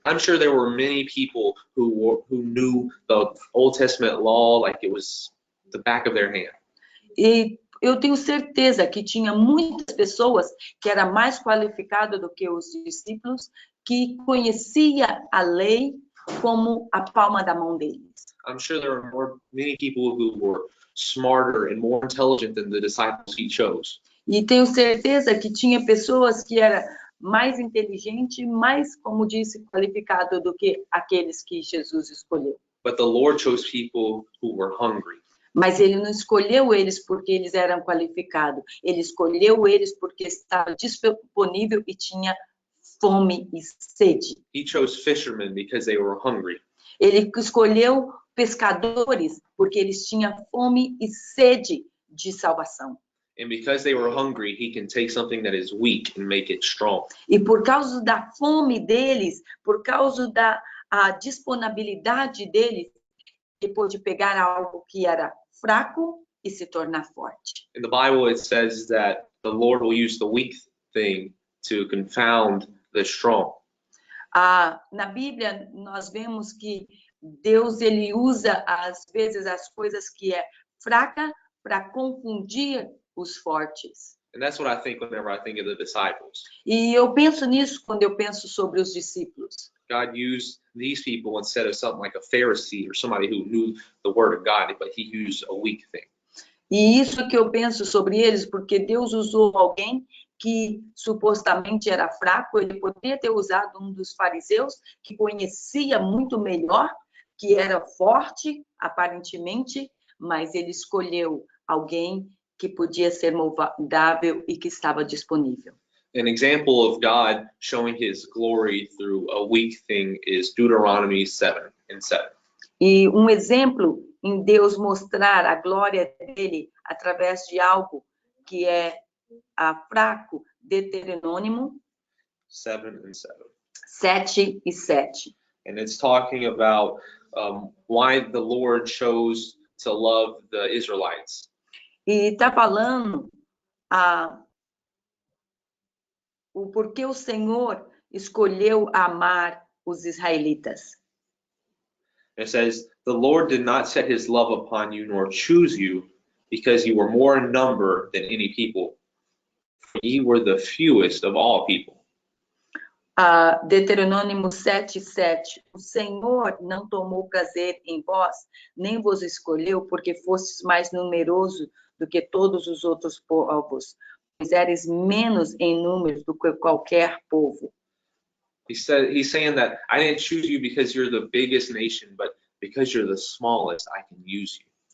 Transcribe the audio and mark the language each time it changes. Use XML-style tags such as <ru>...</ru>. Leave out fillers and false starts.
<en>I'm sure there were many people who knew the Old Testament law like it was the back of their hand.</en> <pt>E eu tenho certeza que tinha muitas pessoas que eram mais qualificadas do que os discípulos, que conhecia a lei como a palma da mão deles.</pt> <en>I'm sure there were many people who were smarter and more intelligent than the disciples he chose.</en> <pt>E tenho certeza que tinha pessoas que eram mais inteligentes, mais, como disse, qualificadas do que aqueles que Jesus escolheu.</pt> <en>But the Lord chose people who were hungry.</en> <pt>Mas ele não escolheu eles porque eles eram qualificados. Ele escolheu eles porque estava disponível e tinha fome e sede.</pt> <en>He chose fishermen because they were hungry.</en> <pt>Ele escolheu pescadores porque eles tinham fome e sede de salvação.</pt> <en>And because they were hungry, he can take something that is weak and make it strong.</en> <pt>E por causa da fome deles, por causa da disponibilidade deles, ele pôde pegar algo que era fraco e se tornar forte.</pt> <en>In the Bible, it says that the Lord will use the weak thing to confound the strong.</en> <pt>Na Bíblia, nós vemos que Deus ele usa, às vezes, as coisas que é fraca para confundir os fortes.</pt> <en>And that's what I think whenever I think of the disciples.</en> <pt>E eu penso nisso quando eu penso sobre os discípulos.</pt> <en>God used these people instead of something like a Pharisee or somebody who knew the word of God, but he used a weak thing.</en> <pt>E isso que eu penso sobre eles, porque Deus usou alguém que supostamente era fraco, ele poderia ter usado um dos fariseus que conhecia muito melhor, que era forte, aparentemente, mas ele escolheu alguém que podia ser moldável e que estava disponível.</pt> <en>An example of God showing his glory through a weak thing is Deuteronomy 7:7.</en> <pt>E um exemplo em Deus mostrar a glória dele através de algo que é fraco, Deuteronômio 7:7.</pt> <en>7:7. And it's talking about why the Lord chose to love the Israelites.</en> <pt>E está falando o porquê o Senhor escolheu amar os israelitas.</pt> <en>It says, the Lord did not set his love upon you nor choose you because you were more in number than any people. For ye were the fewest of all people.</en> <pt>Deuteronômio 7:7. O Senhor não tomou prazer em vós, nem vos escolheu, porque fostes mais numeroso do que todos os outros povos, pois eres menos em número do que qualquer povo.</pt> <en>He's saying that I didn't choose you because you're the biggest nation, but because you're the smallest, I can use you.</en>